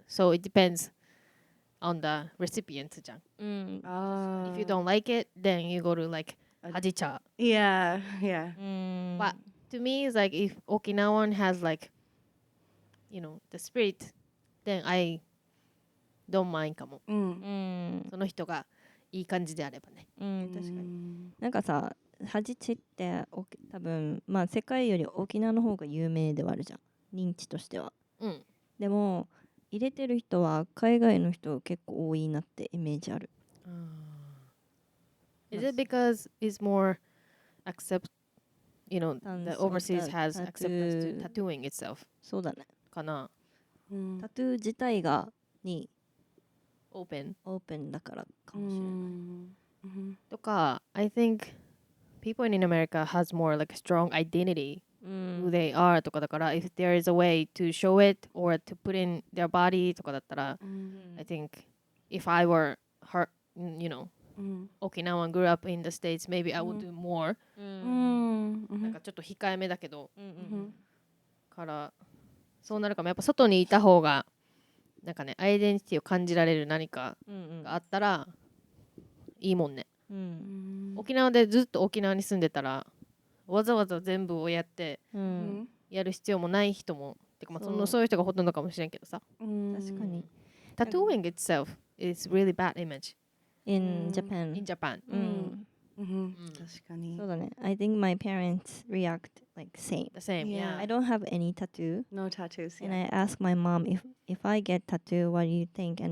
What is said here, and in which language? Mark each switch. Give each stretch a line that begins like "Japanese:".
English: So it depends on the recipient. If you don't like it, then you go to like Hajicha. Yeah, yeah. But to me, it's like if Okinawan has like, you know, the spirit, then I don't mind かも。
Japanese: その人がいい感じであればね。確かに。なんかさ、ハジチって多分まあ世界より沖縄の方が有名ではあるじゃん。認知としては。でも入れてる人は海外の人結構多いなってイメージある。
English: Is it because it's more accept, you know, the overseas has acceptance to tattooing itself?
Japanese: そうだね。かな。タトゥー自体がにオープンだからかもしれない。
English: とか、I think people in America has more like a strong identity who they are とかだから、if there is a way to show it or to put in their body とかだったら、I think if I were her, you know, Okinawan grew up in the States, maybe I would do more.
Japanese: なんかちょっと控えめだけど、からそうなるかも。やっぱ外にいた方がなんかね、アイデンティティを感じられる何かがあったらいいもんね。沖縄でずっと沖縄に住んでたらわざわざ全部をやってやる必要もない人もてか、まあ、そういう人がほとんどかもしれんけどさ。確かに。
English: Tattooing itself is really bad image in Japan. In Japan.
Japanese: 確かに。そうだね。
English: I think my parents react like same. The same, yeah. I don't have any tattoo. No tattoos. And I asked my mom if I get tattoo, what do you think?